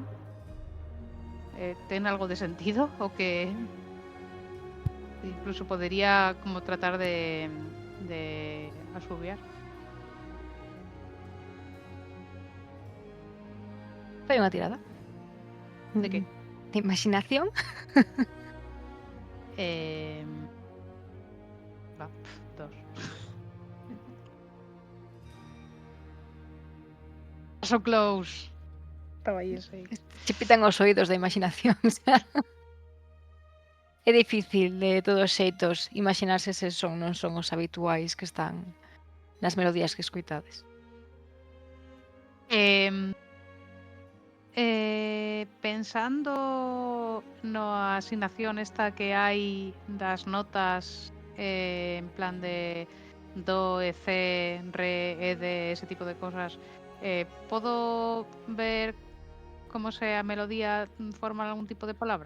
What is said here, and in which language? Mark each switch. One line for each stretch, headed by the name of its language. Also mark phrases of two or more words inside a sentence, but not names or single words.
Galician: Ten algo de sentido o que incluso podería como tratar de asubiar. Fai unha tirada. De que? De imaginación. Va, 2.
English: So close.
Galician: Estaba aí ese. Che pitan os oídos da imaginación. Xa. É difícil de todos xeitos imaginarse se son non son os habituais que están nas melodías que escoitades. Pensando na asignación esta que hai das notas en plan de do, e, c, re, e, d, ese tipo de cosas, podo ver como se a melodía forma algún tipo de palabra?